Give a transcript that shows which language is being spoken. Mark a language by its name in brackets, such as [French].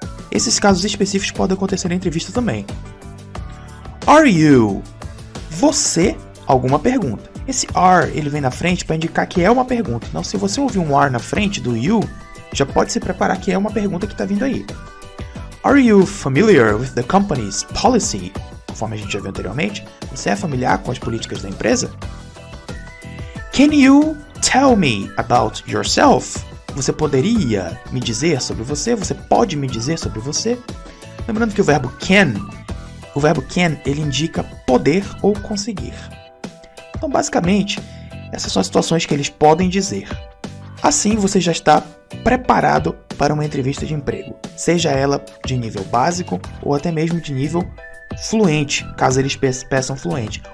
[Portuguese] Esses casos específicos podem acontecer na entrevista também. [English] Are you? [Portuguese] Você, alguma pergunta. Esse are, ele vem na frente para indicar que é uma pergunta. Então, se você ouvir um are na frente do you, já pode se preparar que é uma pergunta que está vindo aí. [English] Are you familiar with the company's policy? [Portuguese] Conforme a gente já viu anteriormente, você é familiar com as políticas da empresa? [English] Can you tell me about yourself? [Portuguese] Você poderia me dizer sobre você? Você pode me dizer sobre você? Lembrando que o verbo can, ele indica poder ou conseguir. Então, basicamente, essas são as situações que eles podem dizer. Assim, você já está preparado para uma entrevista de emprego, seja ela de nível básico ou até mesmo de nível fluente, caso eles peçam fluente.